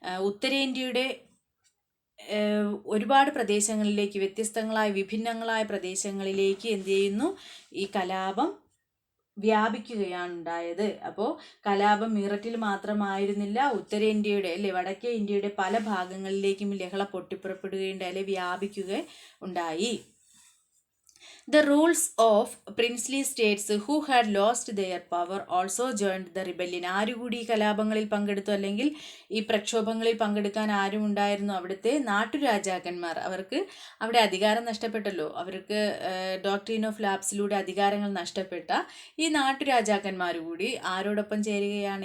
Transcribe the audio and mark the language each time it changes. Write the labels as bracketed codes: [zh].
[ml] ഉത്തരേന്ത്യയുടെ ഒരുപാട് പ്രദേശങ്ങളിലേക്ക്, വ്യത്യസ്തങ്ങളായ വിഭിന്നങ്ങളായ പ്രദേശങ്ങളിലേക്ക് എന്ത് ചെയ്യുന്നു? ഈ കലാപം വ്യാപിക്കുകയാണ് ഉണ്ടായത്. അപ്പോൾ കലാപം മീററ്റിൽ മാത്രമായിരുന്നില്ല, ഉത്തരേന്ത്യയുടെ വടക്കേ ഇന്ത്യയുടെ പല ഭാഗങ്ങളിലേക്കും ലഹള പൊട്ടിപ്പുറപ്പെടുകയുണ്ടായി, വ്യാപിക്കുക ഉണ്ടായി. [en] The rules of princely states who had lost their power also joined the rebellion. [ml] ആരുകൂടി ഈ കലാപങ്ങളിൽ പങ്കെടുത്തു, അല്ലെങ്കിൽ ഈ പ്രക്ഷോഭങ്ങളിൽ പങ്കെടുക്കാൻ ആരും ഉണ്ടായിരുന്നു? അവിടുത്തെ നാട്ടുരാജാക്കന്മാർ. അവർക്ക് അവിടെ അധികാരം നഷ്ടപ്പെട്ടല്ലോ. അവർക്ക് ഡോക്ട്രിൻ ഓഫ് ലാപ്സിലൂടെ അധികാരങ്ങൾ നഷ്ടപ്പെട്ട ഈ നാട്ടുരാജാക്കന്മാർ കൂടി ആരോടൊപ്പം ചേരുകയാണ്?